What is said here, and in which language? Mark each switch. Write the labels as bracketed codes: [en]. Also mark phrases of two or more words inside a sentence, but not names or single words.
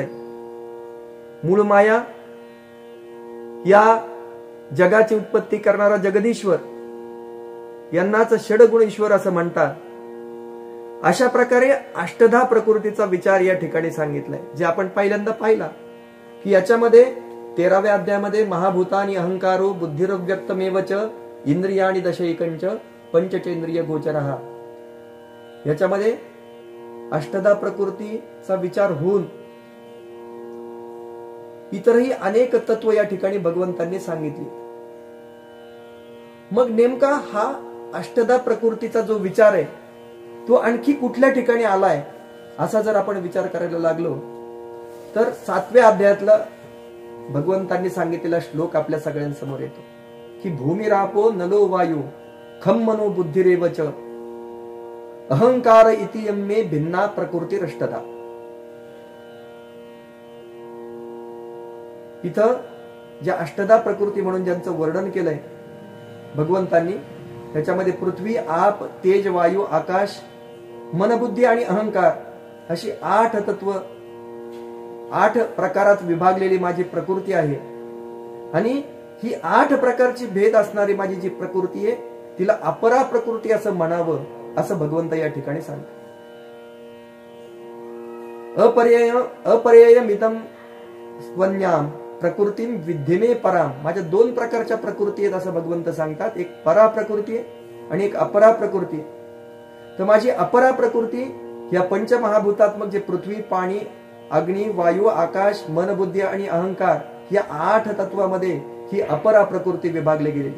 [mr] मूळ माया या जगाची उत्पत्ती करणारा जगदीश्वर यांनाच षडगुण ईश्वर असं म्हणतात. अशा प्रकारे अष्टधा प्रकृतीचा विचार या ठिकाणी सांगितलाय, जे आपण पहिल्यांदा पाहिला की याच्यामध्ये 13व्या अध्यायामध्ये [sa] महाभूतानी अहंकारो बुद्धिरव्यक्तमेवच इंद्रियाणी दशैकंच पंचचेंद्रिय गोचरः, [mr] याच्यामध्ये अष्टधा प्रकृतीचा विचार होऊन इतरही अनेक तत्व या ठिकाणी भगवंतांनी सांगितली. मग नेमका हा अष्टधा प्रकृतीचा जो विचार आहे तो आणखी कुठल्या ठिकाणी आलाय असा जर आपण विचार करायला लागलो तर 7व्या अध्यायातला भगवंतांनी सांगितलेला श्लोक आपल्या सगळ्यांसमोर येतो की [sa] भूमिरापो नलो वायू खम मनो बुद्धिरेवच अहंकार इति यम्मे भिन्ना प्रकृती रष्टदा. [mr] इथं ज्या अष्टदा प्रकृती म्हणून ज्यांचं वर्णन केलंय भगवंतांनी, त्याच्यामध्ये पृथ्वी, आप, तेज, वायू, आकाश, मनबुद्धी आणि अहंकार अशी 8 तत्व, 8 प्रकारात विभागलेली माझी प्रकृती आहे. आणि ही 8 प्रकारची भेद असणारी माझी जी प्रकृती आहे तिला अपरा प्रकृती असं म्हणावं, असं भगवंत या ठिकाणी सांगतात. [sa] अपर्ययमिदं स्वन्याम प्रकृतीम विद्यमे पराम. [mr] माझ्या 2 प्रकारच्या प्रकृती आहेत असं भगवंत सांगतात. एक परा प्रकृती आहे आणि एक अपरा प्रकृती आहे. तर माझी अपरा प्रकृती या पंचमहाभूतात्मक जे पृथ्वी, पाणी, अग्नी, वायू, आकाश, मन, बुद्धी आणि अहंकार या 8 तत्वामध्ये ही अपरा प्रकृती विभागली गेलेली.